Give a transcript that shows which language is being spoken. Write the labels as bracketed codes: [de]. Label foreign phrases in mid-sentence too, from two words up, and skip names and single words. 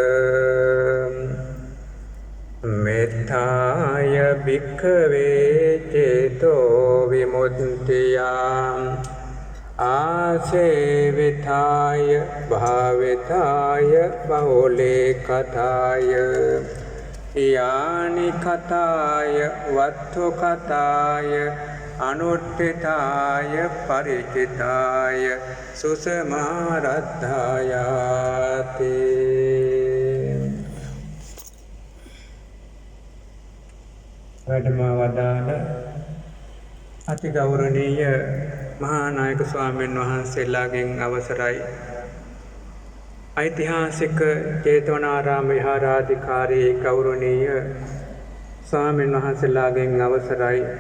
[pi] මෙත්තාය භික්ඛවේ චේතෝ විමුක්තියා ආසේවිතාය භාවිතාය බහුලේ කතාය යානි කතාය වත්තු කතාය අනුට්ඨිතාය පරිචිතාය සුසමාරද්ධායාති. [si] වැඩම වදාළ අති ගෞරවනීය මහා නායක ස්වාමීන් වහන්සේලාගෙන් අවසරයි. ඓතිහාසික ජේතවනාරාම විහාරාධිකාරී ගෞරවනීය ස්වාමීන් වහන්සේලාගෙන් අවසරයි.